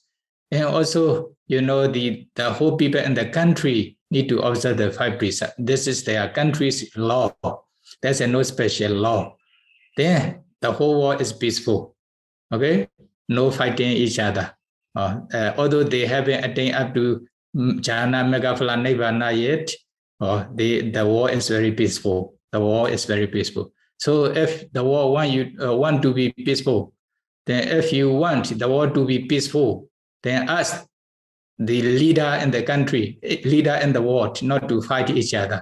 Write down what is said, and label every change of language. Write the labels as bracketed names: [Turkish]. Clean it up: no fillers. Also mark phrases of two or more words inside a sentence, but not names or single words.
[English] And also, you know, the whole people in the country need to observe the 5 precepts. This is their country's law. There's no special law. Then the whole world is peaceful. Okay? No fighting each other. Although they haven't attained up to jhana, megaphala, nibbana yet, the world is very peaceful. The world is very peaceful. So if the world want to be peaceful, then if you want the world to be peaceful, then ask the leader in the country, leader in the world, not to fight each other.